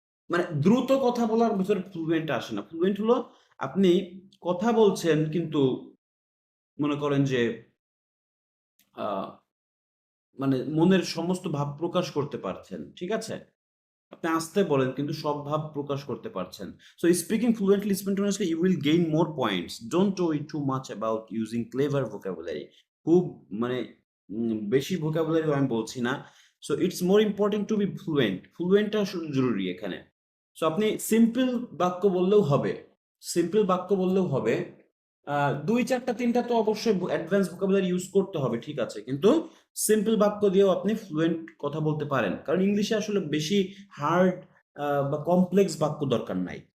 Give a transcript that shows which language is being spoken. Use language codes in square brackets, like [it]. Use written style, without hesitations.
[bn] মানে দ্রুত কথা বলার ভিতরে ফ্লুয়েন্ট আসে না। ফ্লুয়েন্ট হলো আপনি কথা বলছেন কিন্তু মনে করেন যে আ মানে মনের সমস্ত ভাব প্রকাশ করতে পারছেন। ঠিক আছে? আপনি আস্তে বলেন কিন্তু সব ভাব প্রকাশ করতে পারছেন। [en] So speaking fluently, spontaneously, you will gain more points. Don't worry too much about using clever vocabulary. [bn] খুব মানে বেশি vocabulary আমি বলছি না। [en] So it's more important to be fluent. [bn] Fluent টা আসলে জরুরি এখানে। So আপনি সিম্পল বাক্য বললেও হবে। সিম্পল বাক্য বললেও হবে। ২, ৪ টা ৩ টা তো অবশ্যই অ্যাডভান্স vocabulary ইউজ করতে হবে, ঠিক আছে। কিন্তু সিম্পল বাক্য দিয়েও আপনি ফ্লুয়েন্ট কথা বলতে পারেন। কারণ ইংলিশে আসলে বেশি হার্ড বা কমপ্লেক্স বাক্য দরকার নাই।